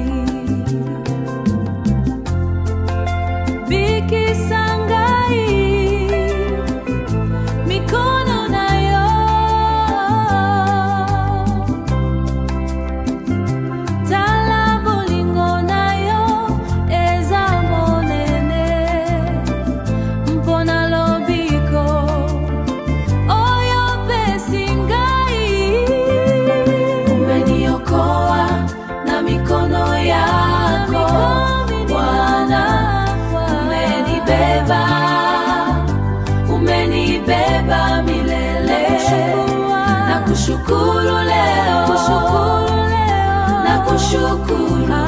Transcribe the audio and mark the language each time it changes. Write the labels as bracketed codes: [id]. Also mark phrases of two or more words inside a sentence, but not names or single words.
[ln] Bikisa ngai mikono na yo, tala bolingo na yo eza monene, mpona lobiko oyo pesi ngai. [sw] Umeniokoa na mikono yako Bwana, umenibeba milele. Nakushukuru leo, nakushukuru.